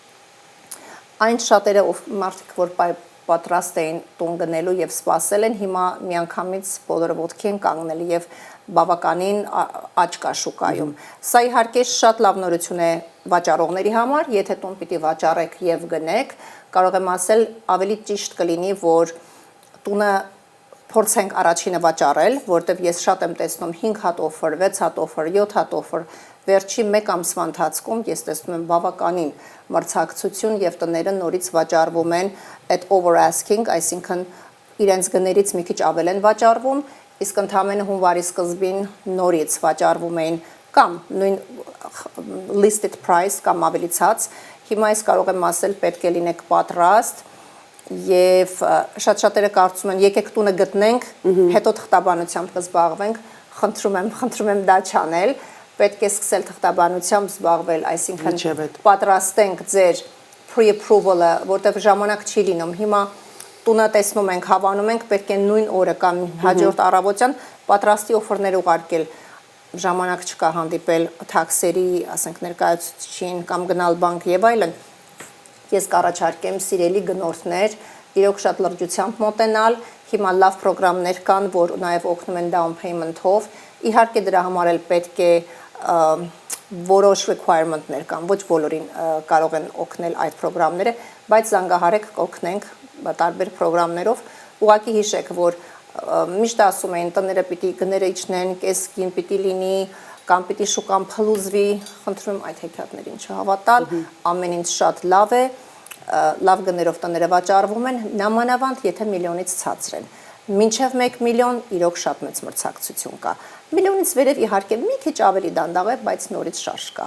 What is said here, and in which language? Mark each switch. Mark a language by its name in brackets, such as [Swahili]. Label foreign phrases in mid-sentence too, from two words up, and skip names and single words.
[Armenian] այն շատերը մարդիկ, որ պատրաստ էին տուն գնելու եւ սպասել են, հիմա միանգամից բոլորը ոտքի են կանգնել եւ բավականին աճ կա շուկայում։ Սա իհարկե շատ լավ նորություն է վաճառողների համար, եթե տուն պիտի վաճառեք եւ գնեք, կարող եմ ասել, ավելի ճիշտ կլինի, որ տունը փորձենք առաջինը վաճառել, որտեղ ես շատ եմ տեսնում 5 հատ օֆեր, 6 հատ օֆեր, 7 հատ օֆեր, վերջի մեկ ամսվա ընթացքում ես տեսնում եմ բավականին մրցակցություն եւ տները նորից վաճառվում են [English] at over asking, [Armenian] այսինքն իրենց գներից մի քիչ ավել են վաճառվում, իսկ ընդհանրապես հունվարի սկզբին նորից վաճառվում էին կամ նույն [English] listed price [Armenian] կամ ավելի ցած, հիմա ես կարող եմ ասել պետք է լինեք պատրաստ եւ շատ-շատերը կարծում են եկեք տունը գտնենք, հետո թղթաբանությամբ կզբաղվենք, խնդրում եմ դա չանել, պետք է սկսել թղթաբանությամբ զբաղվել, այսինքն պատրաստենք ձեր pre-approval-ը, որտեղ ժամանակ չի լինում, հիմա տունը տեսնում ենք, հավանում ենք, պետք է նույն օրը կամ հաջորդ առավոտյան պատրաստի օֆերներ ուղարկել, ժամանակ չկա հանդիպել թաքսերի, ասենք ներկայացուցիչին կամ գնալ բանկ եւ այլն, ես կառաջարկեմ սիրելի գնորդներ, իրոք շատ լրջությամբ մոտենալ, հիմա լավ պրոգրամներ կան, որ նաև օգնում են [English] down payment- [Armenian] ով, իհարկե դրա համար էլ պետք է որոշ requirement-ներ կան, ոչ բոլորին կարող են օգնել այդ պրոգրամները, բայց զանգահարեք կօգնենք տարբեր պրոգրամներով, ուղղակի հիշեք, որ միշտ ասում էին տները պիտի գները իջնեն, կեսկին պիտի լինի, կամ պիտի շուկան փլուզվի, խնդրում այդ հեքիաթներին չհավատալ, ամեն ինչ շատ լավ է, լավ գներով տները վաճառվում են, նամանավանդ եթե միլիոնից ցածր են։ Մինչև 1 միլիոն իրոք շատ մեծ մրցակցություն կա։ Միլիոնից վերև իհարկե մի քիչ ավելի դանդաղ է, բայց նորից շարժ կա։